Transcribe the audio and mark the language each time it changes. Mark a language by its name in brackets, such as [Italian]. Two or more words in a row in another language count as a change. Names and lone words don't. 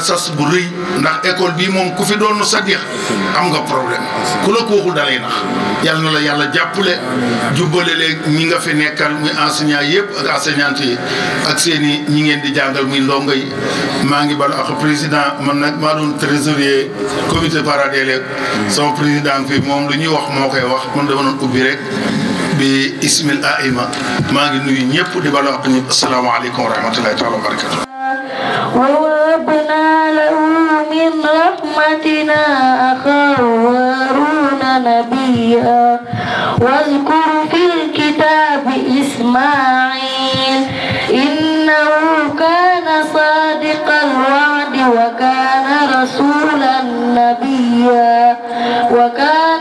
[Wolof] sas bu rëy ndax école bii moom ku fi doon Sadikh am nga problème ku la ko waxul dalay nax yàlla na la yàlla jàppale jubbale leen ñi nga fi nekkal muy enseignant yëpp ak enseignante yi ak seeni ñi ngeen di jàngal muy ndongo yi maa ngi bal ak président man nag maa doon trésorier [French] comité parents d'élèves [Wolof] sama président fi moom lu ñuy wax moo koy wax man dama doon ubbi rek bi ismil aima maa ngi nuyu ñëpp di bal ak ñëpp [Arabic] السلام عليكم ورحمة الله تعالى وبركاته ووهبنا له من رحمتنا أخاه هارون نبيا واذكر في الكتاب إسماعيل إنه كان صادق الوعد وكان رسولا نبيا وكان